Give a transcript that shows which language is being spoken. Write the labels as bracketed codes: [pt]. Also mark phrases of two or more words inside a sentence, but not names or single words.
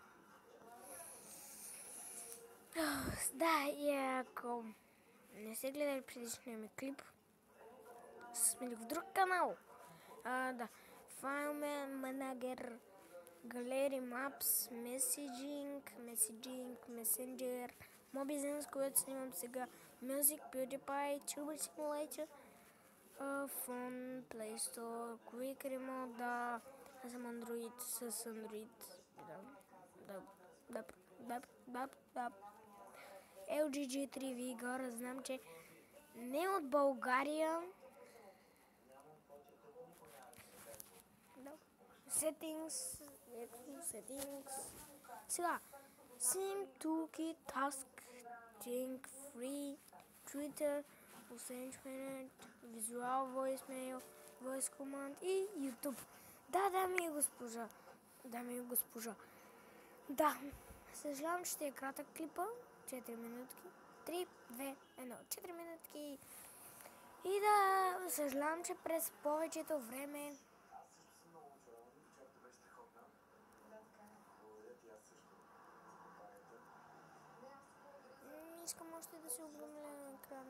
[bg] Да, и ако не сте гледали предишния ми клип, сме в друг канал. Да. File Manager, Галерии, Maps, Messaging, Messenger, Mobizen, с което снимам сега, Music, PewDiePie, Tuber Simulator, Phone, Play Store, Quick Remote, да. Аз съм Android с Android. Да. LG G3 Vigor, знам, че не от България. Да. Settings. Сега. Sim, Toolkit, Task, Think, Free, Twitter, Essential, Visual Voicemail, Voice Command и YouTube. Да, дами и госпожа. Да, съжалявам, че ще е кратък клипа. 4 минутки. 3, 2, 1. 4 минутки. И да, съжалявам, че през повечето време не искам още да се обръмля на екрана.